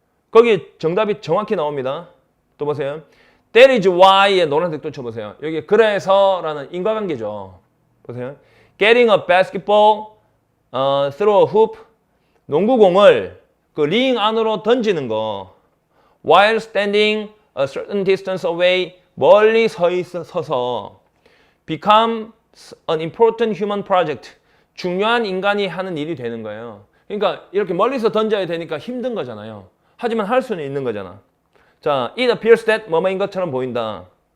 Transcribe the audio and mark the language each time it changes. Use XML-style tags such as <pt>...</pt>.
<ko>거기 정답이 정확히 나옵니다. 또 보세요.</ko> <en>That is why</en> <ko>에 노란색 또 쳐보세요. 여기 그래서라는 인과관계죠. 보세요.</ko> <en>getting a basketball through a hoop.</en> <ko>농구공을 그 링 안으로 던지는 거.</ko> <en>while standing a certain distance away.</en> <ko>멀리 서서</ko> <en>becomes an important human project.</en> <ko>중요한 인간이 하는 일이 되는 거예요. 그러니까 이렇게 멀리서 던져야 되니까 힘든 거잖아요. 하지만 할 수는 있는 거잖아. 자,</ko> <en>it appears that</en> <ko>뭐뭐인 것처럼 보인다.</ko>